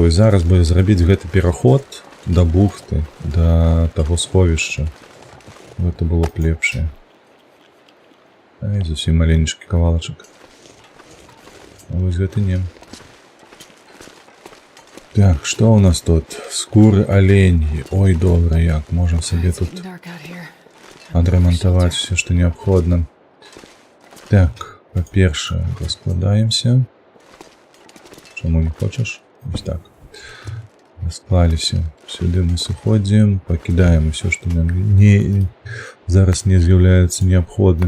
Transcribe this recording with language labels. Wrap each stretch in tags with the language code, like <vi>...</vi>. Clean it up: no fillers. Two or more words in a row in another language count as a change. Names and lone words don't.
<be>Ось зараз бы зрабіць гэты пераход да бухты, да таго сховішча. Гэта было б лепшае. Ай, зусім маленечкі кавалачак. А вось гэты не. Так, што ў нас тут? Скуры аленьі. Ой, добра, як. Можам сабе тут</be> <en>Getting dark out here.</en> <be>адрамантаваць все, што неабходна. Так, па-першае, раскладаемся. Чаму не хочаш? Вось так. Расклаліся. Сюды мы сыходзім, пакідаем усё, што нам зараз не з'яўляецца неабходным.</be>